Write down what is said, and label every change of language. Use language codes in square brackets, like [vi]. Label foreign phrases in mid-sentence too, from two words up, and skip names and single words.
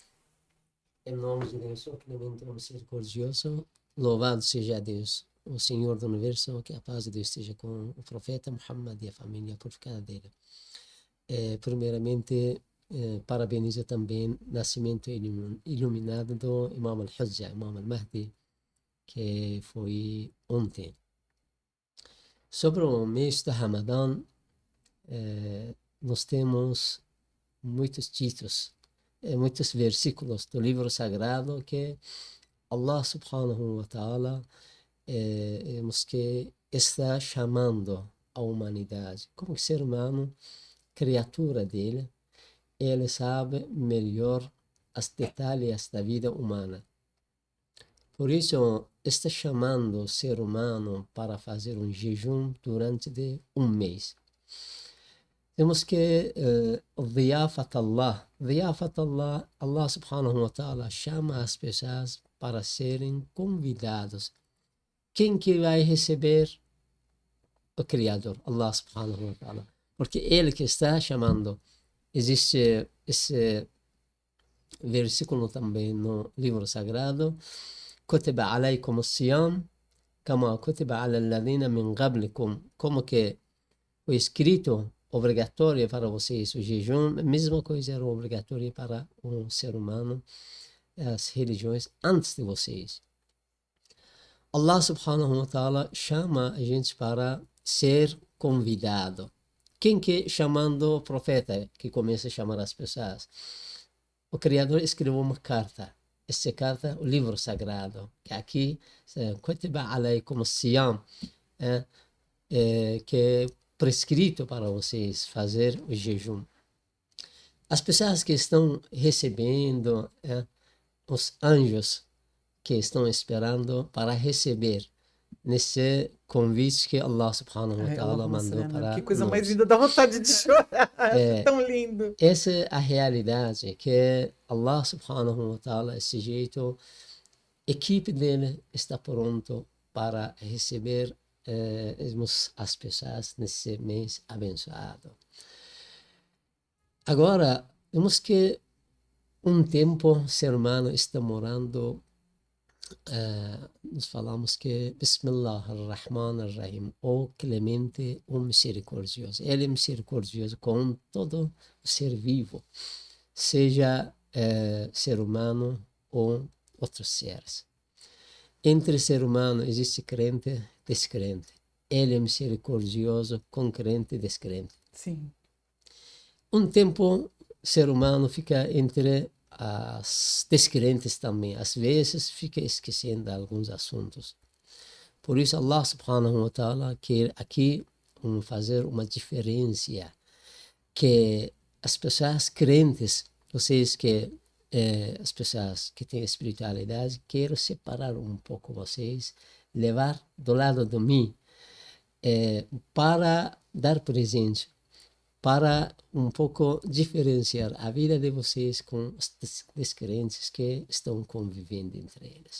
[pt] Em nome de Deus, o clemente, o misericordioso, louvado seja Deus, o Senhor do Universo, que a paz de Deus esteja com o profeta Muhammad e a família purificada dele. Primeiramente, parabenizo também o nascimento iluminado do Imam al-Hujja, Imam al-Mahdi, que foi ontem. Sobre o mês de Ramadã, nós temos muitos títulos, muitos versículos do livro sagrado que Allah [ar] سبحانه وتعالى [pt] que está chamando a humanidade. Como ser humano, criatura dele, ele sabe melhor os detalhes da vida humana. Por isso, está chamando o ser humano para fazer um jejum durante um mês. Temos que [ar] ضيافة الله, [pt] Allah [ar] سبحانه وتعالى [pt] chama as pessoas para serem convidados. Quem que vai receber? O Criador, Allah [ar] سبحانه وتعالى. [pt] Porque Ele que está chamando. Existe esse versículo também no livro sagrado. [ar] كتب عليكم الصيام كما كتب على الذين من قبلكم. [pt] Como que foi escrito obrigatório para vocês o jejum, a mesma coisa era obrigatória para um ser humano, as religiões antes de vocês. Allah [ar] سبحانه وتعالى [pt] chama a gente para ser convidado. Quem que chamando o profeta, que começa a chamar as pessoas? O Criador escreveu uma carta. Essa carta, o livro sagrado, que aqui, [ar] كتب عليكم صيام, [pt] que é prescrito para vocês fazer o jejum. As pessoas que estão recebendo, os anjos que estão esperando para receber nesse convite que Allah [ar] سبحانه و [pt] Ai, ta'ala [ar] اللهم صل [pt] mandou [ar] على النبي. [pt] Que para coisa mais nós. linda, dá vontade de chorar. Acho É, tão lindo. essa é a realidade que Allah [ar] سبحانه وتعالى, [pt] esse jeito, a equipe dele está pronto para receber as pessoas nesse mês abençoado. Agora, vemos que um tempo o ser humano está morando, nós falamos que [ar] بسم الله الرحمن الرحيم, [pt] o clemente, o misericordioso. Ele é misericordioso com todo o ser vivo, seja ser humano ou outros seres. Entre ser humano existe crente e descrente. Ele é misericordioso com crente e descrente. Sim. Um tempo, o ser humano fica entre as descrentes também. Às vezes fica esquecendo alguns assuntos. Por isso, Allah [ar] سبحانه وتعالى [pt] quer aqui fazer uma diferença. Que as pessoas crentes, vocês que as pessoas que têm espiritualidade, quero separar um pouco vocês, levar do lado de mim, para dar presente, para um pouco diferenciar a vida de vocês com os descrentes que estão convivendo entre eles.